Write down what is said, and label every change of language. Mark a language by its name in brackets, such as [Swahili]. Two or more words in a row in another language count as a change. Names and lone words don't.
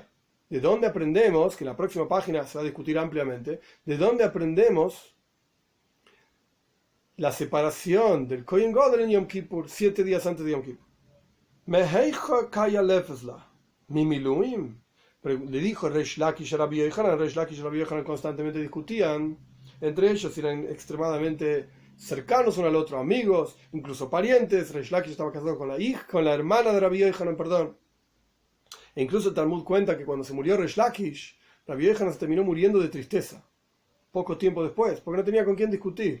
[Spanish] ¿De dónde aprendemos? Que en la próxima página se va a discutir ampliamente. ¿De dónde aprendemos la separación del [Hebrew] כהן גדול [Spanish] en Yom Kippur, 7 días antes de Yom Kippur? Le dijo Resh Lakish a Rabbi Yochanan. Resh Lakish y Rabbi Yochanan constantemente discutían. Entre ellos eran extremadamente cercanos uno al otro, amigos, incluso parientes. Resh Lakish estaba casado con la hermana de Rabbi Yochanan, perdón. E incluso el Talmud cuenta que cuando se murió Resh Lakish, Rabbi Yochanan se terminó muriendo de tristeza, poco tiempo después, porque no tenía con quién discutir.